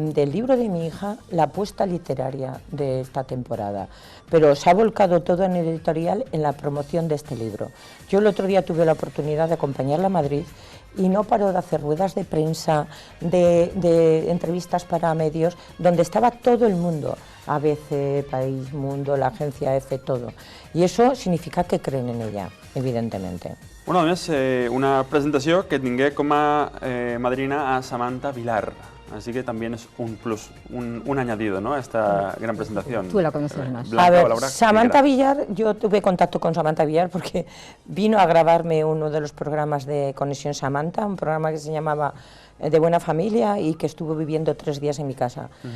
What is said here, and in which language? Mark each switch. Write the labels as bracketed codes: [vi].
[es] del libro de mi hija la apuesta literaria de esta temporada, pero se ha volcado todo en el editorial en la promoción de este libro. Yo el otro día tuve la oportunidad de acompañarla a Madrid y no paró de hacer ruedas de prensa, de entrevistas para medios, donde estaba todo el mundo, ABC, País, Mundo, la agencia EFE, todo. Y eso significa que creen en ella, evidentemente. [ca] Bueno, a més, una presentació que tingué com a madrina a Samantha Villar. [es] Así que también es un plus, un añadido, ¿no?, a esta gran presentación. Tú la conoces más. Blanca, a ver, Laura, Samantha Villar, yo tuve contacto con Samantha Villar porque vino a grabarme uno de los programas de Conexión Samantha, un programa que se llamaba De Buena Familia y que estuvo viviendo 3 días en mi casa.